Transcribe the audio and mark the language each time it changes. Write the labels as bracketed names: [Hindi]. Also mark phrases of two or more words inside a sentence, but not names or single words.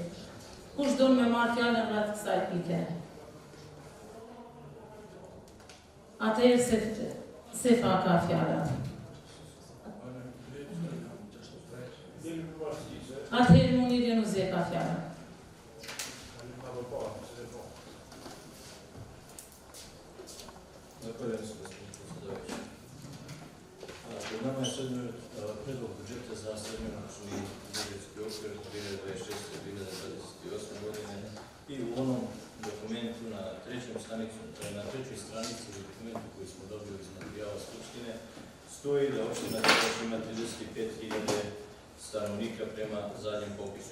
[Albanian] Kush do me marrë fjalën rreth kësaj pike? Atëherë Sefa ka fjalën. Atëherë Munir Jenuzi ka fjalën. [Bosnian] Pred nama je predlog budžeta za srednjoročni budžetski okvir 2026-2028 godine i u onom dokumentu na trećoj stranici u dokumentu koji smo dobili iz materijala Skupštine stoji da opština Dragoš ima 35.000 stanovnika prema zadnjem popisu.